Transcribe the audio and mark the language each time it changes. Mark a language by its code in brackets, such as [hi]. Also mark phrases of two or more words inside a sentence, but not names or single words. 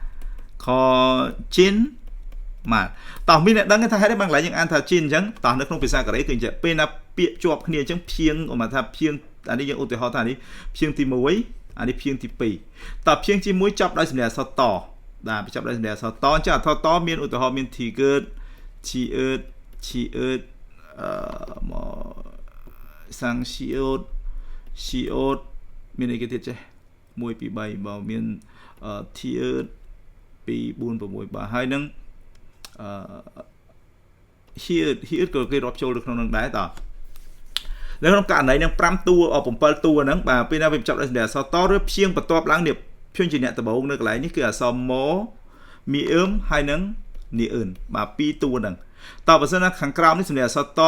[km] Khojimal តើមានអ្នកដឹងថាហេតុអីបានកន្លែងយើងអានថាជីនអញ្ចឹងតើនៅក្នុងភាសាកូរ៉េគឺអញ្ចឹងពេលណា ពាក្យជាប់គ្នាអញ្ចឹងភៀងឧបមាថាភៀងអានេះយើងឧទាហរណ៍ថានេះភៀងទី1អានេះភៀងទី2តើភៀងទី1ចាប់ដោយសម្លេងអក្សរតបាទចាប់ដោយសម្លេងអក្សរតអញ្ចឹងអក្សរតមានឧទាហរណ៍មាន [ko] 티귿 치읓 [km] មក [ko] 상시옷 시옷 [km] មានអីគេទៀតចេះ1 2 3បើមាន 티읕 2 4 6បាទហើយនឹង here ក៏គេរាប់ចូលនៅក្នុងនឹងដែរតើនៅក្នុងករណីនឹង5តួ7តួហ្នឹងបាទពេលណាវាចាប់ដោយសម្លេងអក្សរតឬព្យាង្គបន្ទាប់ឡើងនេះព្យញ្ជនៈដំបូងនៅកន្លែងនេះគឺអក្សរ mo មីអឹមហើយនឹងនីអ៊ឺនបាទ2តួហ្នឹងតើបើសិនណាខាងក្រោមនេះសម្លេងអក្សរត